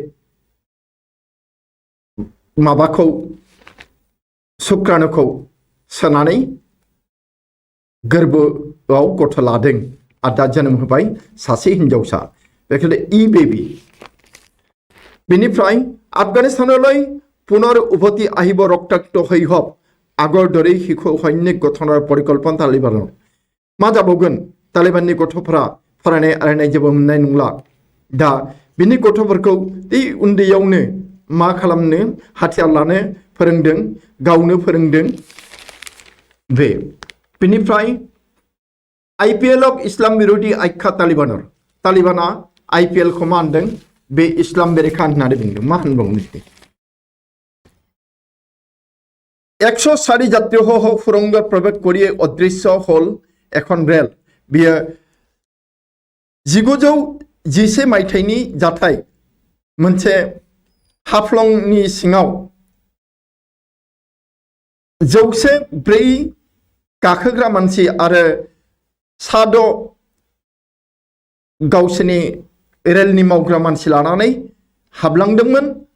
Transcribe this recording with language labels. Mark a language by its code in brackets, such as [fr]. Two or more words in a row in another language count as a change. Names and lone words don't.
[brx] माबाखौ शुक्राणुखौ सोनानै गोरबोआव गथ' लादों आरो दा जोनोम होबाय सासे हिनजावसा बेखौनो इ बेबी बेनिफ्राय [as] আফগানিস্তানলৈ পুনৰ উভতি আহিব ৰক্তাক্ত শৈশৱ আগৰ দৰেই শিশু সৈনিক গঠনৰ পৰিকল্পনা [brx] তালিবানৰ मा जाबावगोन तालिबाननि गथ'फोरा फरायनाय आरायनाय जेबो मोननाय नंला दा बिनि गथ'फोरखौ उन्दैयावनो मा खालामनो हाथियार लानो फोरोंदों गावनो फोरोंदों बे बेनिफ्राय आईपीएल इस्लाम विरोधी आख्या तालिबाना आईपीएल खौ मा होनदों बे इस्लाम बेरेखा होननानै बुंदों मा होनबावनो [as] 104 যাত্রীসহ সুরঙ্গ প্রবেশ করিয়ে অদৃশ্য হল এখন রেল [brx] बियो 1911 मायथाइनि जाथाय मोनसे हाफ्लंनि सिङाव 104 गाखोग्रा मानसि आरो 6 गावसोरनि रेलनि मावग्रा मानसि लानानै हाबलांदोंमोन